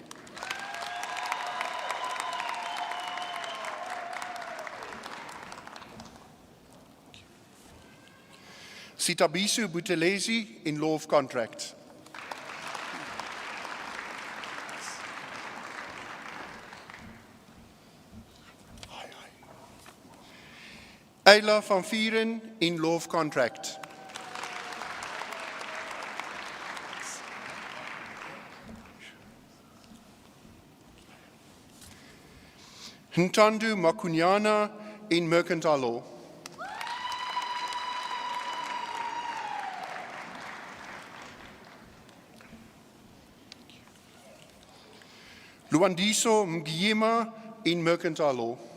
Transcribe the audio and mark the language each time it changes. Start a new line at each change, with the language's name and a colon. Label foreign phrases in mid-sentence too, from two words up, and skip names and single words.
English: Sitabiso Buthelezi in law of contract. Ayla van Vieren in law of contract. Ntandu Makunyana in mercantile law. Luandiso Mgiyema in mercantile law.